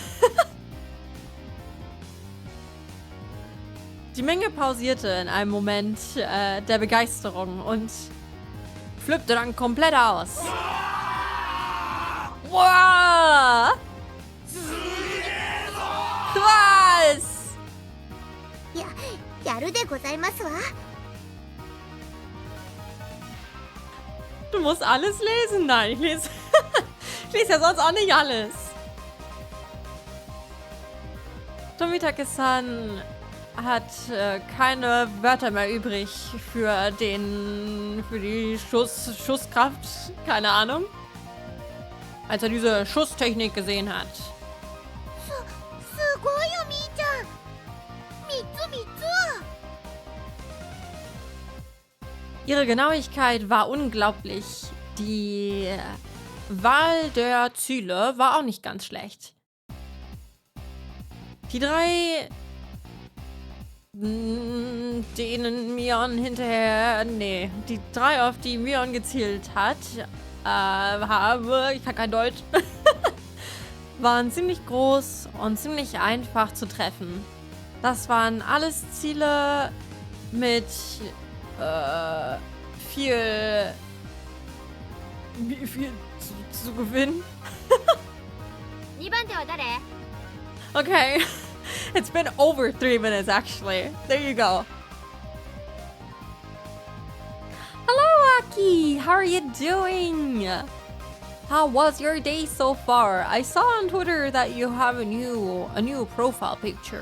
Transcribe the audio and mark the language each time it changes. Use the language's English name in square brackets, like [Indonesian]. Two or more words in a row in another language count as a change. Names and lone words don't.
[German] Die Menge pausierte in einem Moment der Begeisterung und flippte dann komplett aus. Wow! Was? [Japanese] やるでございますわ。 [German] Du musst alles lesen. Nein, ich lese ja sonst auch nicht alles. Tomitake-san hat keine Wörter mehr übrig für die Schusskraft. Keine Ahnung. Als er diese Schusstechnik gesehen hat. [Japanese] すごいよみーちゃん。3つ。 [German] Ihre Genauigkeit war unglaublich. Die Wahl der Ziele war auch nicht ganz schlecht. Die 3, denen Mion hinterher... Nee, die 3, auf die Mion gezielt hat, ich kann kein Deutsch, waren ziemlich groß und ziemlich einfach zu treffen. Das waren alles Ziele mit viel zu gewinnen. [Japanese] 2 番手は誰？ [English] Okay, it's been over 3 minutes actually. There you go. Hello, Aki. How are you doing? How was your day so far? I saw on Twitter that you have a new profile picture.